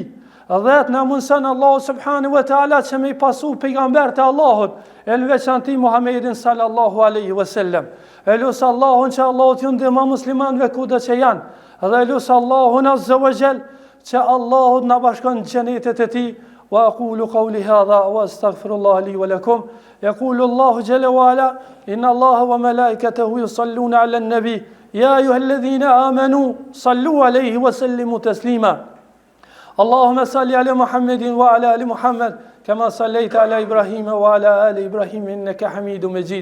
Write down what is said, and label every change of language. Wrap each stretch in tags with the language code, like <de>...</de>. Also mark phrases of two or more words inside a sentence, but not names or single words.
<sq>Dhe të na mundson Allahu</sq> <ar>سبحانه وتعالى</ar> <sq>që me i pasu pejgambert e Allahut, e në veçanti Muhammedin</sq> <ar>صلى الله عليه وسلم.</ar> <sq>Elus Allahun që Allahu t'ju ndihmon muslimanëve kudo që janë. Dhe elus Allahun</sq> <ar>عز وجل</ar> <sq>që Allahu na bashkon në xhenetet e tij.</sq> <ar>وأقول قولي هذا وأستغفر الله لي ولكم. يقول الله جل وعلا إن الله وملائكته يصلون على النبي يا أيها الذين آمنوا صلوا عليه وسلموا تسليما. اللهم صل على محمد وعلى آل محمد كما صليت على إبراهيم وعلى آل إبراهيم إنك حميد مجيد.</ar>